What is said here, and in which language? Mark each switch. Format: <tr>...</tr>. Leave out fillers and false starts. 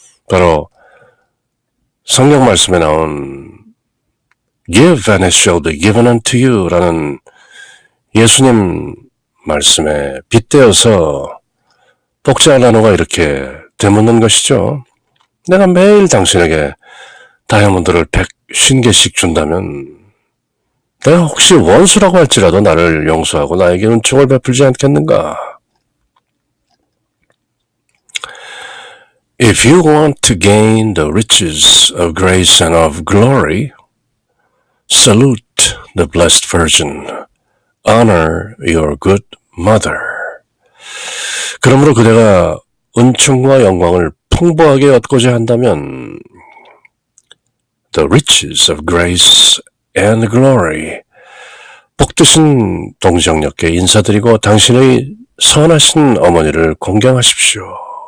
<ko>바로 성경 말씀에 나온</ko> <en>Give and it shall be given unto you</en> <ko>라는 예수님 말씀에 빗대어서 복자 알라노가 이렇게 되묻는 것이죠. 내가 매일 당신에게 다이아몬드를 150개씩 준다면 내가 혹시 원수라고 할지라도 나를 용서하고 나에게 은총을 베풀지 않겠는가?</ko> <en>If you want to gain the riches of grace and of glory, salute the Blessed Virgin. Honor your good mother.</en> <ko>그러므로 그대가 은총과 영광을 풍부하게 얻고자 한다면</ko> <en>the riches of grace and glory,</en> <ko>복되신 동정녀께 인사드리고 당신의 선하신 어머니를 공경하십시오.</ko>